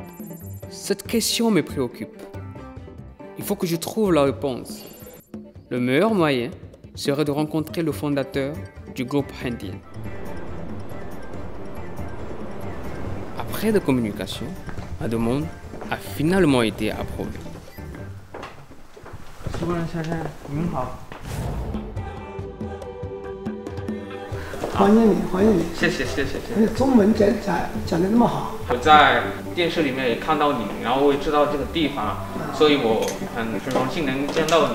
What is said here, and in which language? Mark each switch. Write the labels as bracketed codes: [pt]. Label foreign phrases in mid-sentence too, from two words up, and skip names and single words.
[fr] Cette question me préoccupe. Il faut que je trouve la réponse. Le meilleur moyen serait de rencontrer le fondateur du groupe Handian. Après de communication, ma demande a finalement été approuvée. [zh] 苏国人先生，您好。欢迎你，欢迎你。谢谢。你中文讲得那么好，我在电视里面也看到你，然后我也知道这个地方，所以我很荣幸能见到你。